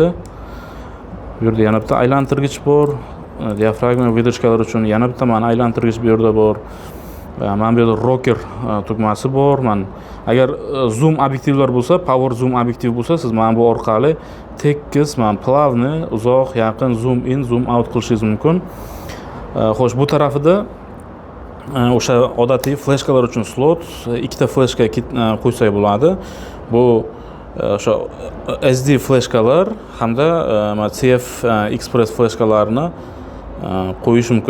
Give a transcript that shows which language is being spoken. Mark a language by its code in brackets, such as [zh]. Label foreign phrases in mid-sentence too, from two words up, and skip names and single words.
[uz] Bu yerda yana bitta aylantirgich bor. Diafragma videochkalar uchun yana bitta mana aylantirgich bu yerda bor. Mana bu yerda rocker tugmasi bor. Mana agar zoom obyektivlar bo'lsa, [en] power zoom [uz] obyektiv bo'lsa, siz mana bu orqali tekis, mana plavni, uzoq, yaqin [en] zoom in, zoom out [uz] qilishingiz mumkin. Xo'sh, bu tarafida o'sha odatiy fleshkalar uchun slot, ikkita fleshka qo'ysak bo'ladi. Bu o'sha SD fleshkalar hamda CF Express fleshkalarini qo'yish mumkin.